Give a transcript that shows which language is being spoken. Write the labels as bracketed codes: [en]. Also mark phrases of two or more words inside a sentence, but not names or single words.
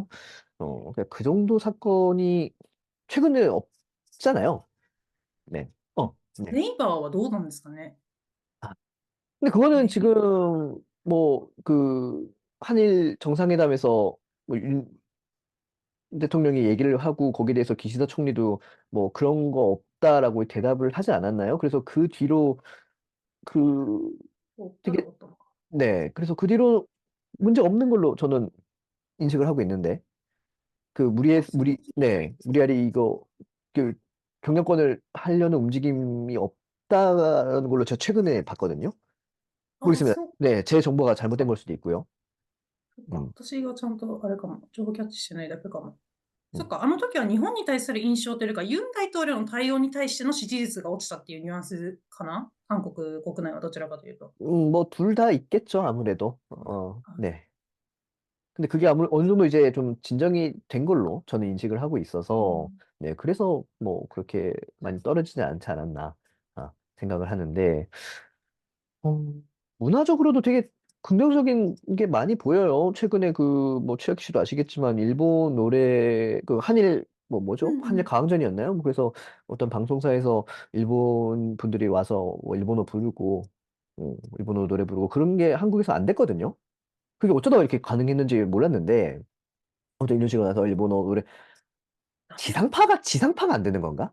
[ko] 그러니까 그 정도 사건이 최근에 없잖아요. 네. 네. [ja] ネイバーはどうなんですかね。 [ko] 아, 근데 그거는 [ja] ネイ [ko] 지금 뭐 그 한일 정상회담에서 뭐 대통령이 얘기를 하고 거기에 대해서 기시다 총리도 뭐 그런 거 없다라고 대답을 하지 않았나요? 그래서 그 뒤로 그 [ja] おったら [ko] 되게 [ja] おったのか。 [ko] 네, 그래서 그 뒤로 문제 없는 걸로 저는 인식을 하고 있는데 그 [ja] あ、そうです。 [ko] 무리하리 이거 그 경영권을 하려는 움직임이 없다는 걸로 제가 최근에 봤거든요. あ、 모르겠습니다. [ja] そう [ko] 네, 제 정보가 잘못된 [ja] か。 [ko] 걸 수도 있고요. [ja] そっか。 음, 私がちゃんとあれかも。情報キャッチしてないだけかも。そっ 음. か。あの時は日本に対する印象というか、ユン大統領の対応に対しての支持率が落ちたっていうニュアンスかな、韓国国内はどちらかというと。 [ko] 뭐 둘 다 있겠죠, 아무래도. 아, 네. 근데 그게 어느 정도 이제 좀 진정이 된 걸로 저는 인식을 하고 있어서, 음. 네, 그래서 뭐 그렇게 많이 떨어지지 않지 않았나, 생각을 하는데, 어, 문화적으로도 되게 긍정적인 게 많이 보여요. 최근에 그, 뭐, 최혁 씨도 아시겠지만, 일본 노래, 그, 한일, 뭐죠? 한일 うんうん。 가왕전이었나요? 그래서 어떤 방송사에서 일본 분들이 와서 뭐 일본어 부르고, 일본어 노래 부르고, 그런 게 한국에서 안 됐거든요. 그게 어쩌다가 이렇게 가능했는지 몰랐는데, 아무튼 이러시고 나서 일본어 노래 지상파가 안 되는 건가?